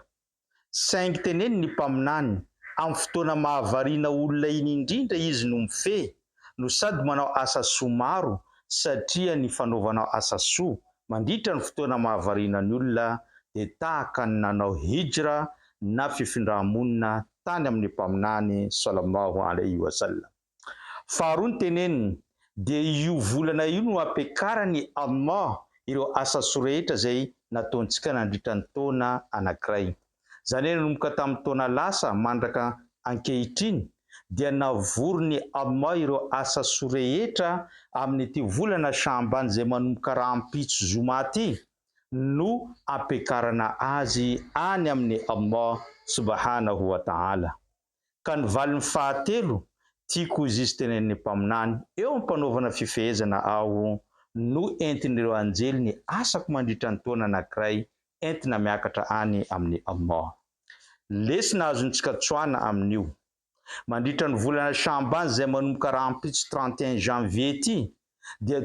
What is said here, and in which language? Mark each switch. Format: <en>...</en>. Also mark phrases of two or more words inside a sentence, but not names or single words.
<mg>Saingy teneny ny mpaminany amin'ny fotoana mahavariana olona iny indrindra izy no mifehy, no sady manao asa soa maro, satria ny fanaovanao asa soa mandritra ny fotoana mahavariana ny olona dia tahaka ny nanao hijra na fifindram-monina tany amin'ny mpaminany</mg> <ar>صلى الله عليه وسلم.</ar> <mg>Faharoa ny teneniny dia io volana io no apekarany Allah ireo asa soa rehetra izay nataontsika nandritra ny taona anankiray. Zany hoe nanomboka tamin'ny taona lasa mandraka ankehitriny dia navorony Allah ireo asa soa rehetra amin'ity volana Shambany izay manomboka rahampitso zoma ty, no apekarana azy any amin'ny Allah</mg> <ar>سبحانه وتعالى.</ar> <mg>Ka ny valiny fahatelo tiako izy tenen'ny mpaminany eo ampanaovana fifehezana aho no entin'ireo anjely ny asako mandritra ny taona anankiray entina miakatra any amin'ny Allah. Lesona azontsika tsoana amin'io mandritra ny volana Shambany izay manomboka rahampitso 31 janvier ty dia</mg>